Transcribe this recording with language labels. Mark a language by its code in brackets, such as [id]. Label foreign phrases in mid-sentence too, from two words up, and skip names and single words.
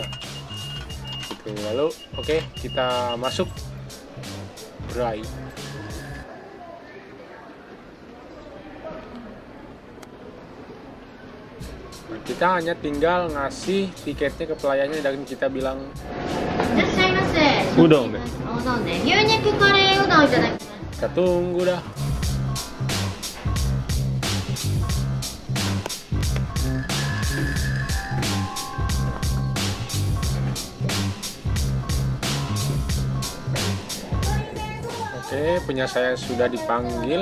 [id] Gitu. Lalu oke, kita masuk berai. Nah, kita hanya tinggal ngasih tiketnya ke pelayannya dan kita bilang [ja] いらっしゃいませ。うどんで。おうどんで牛肉カレーうどんいただきます。 [id] kita tunggu dah. Oke, punya saya sudah dipanggil.